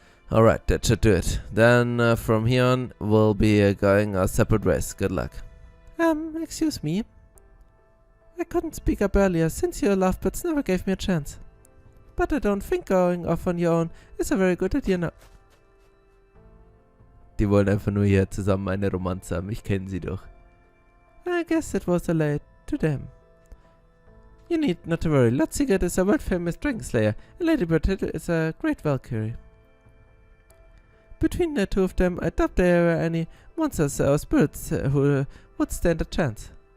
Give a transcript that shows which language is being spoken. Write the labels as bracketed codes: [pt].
[en] Alright, that should do it. Then from here on, we'll be going our separate ways. Good luck. Excuse me. I couldn't speak up earlier since your lovebirds never gave me a chance. But I don't think going off on your own is a very good idea now. [de] Die wollen einfach nur hier zusammen eine Romanze haben. Ich kenne sie doch. [en] I guess it was late to them. You need not to worry. Lotziget is a world-famous dragon slayer, and Lady Bird is a great Valkyrie. Between the two of them, I doubt there were any monsters or spirits who would stand a chance.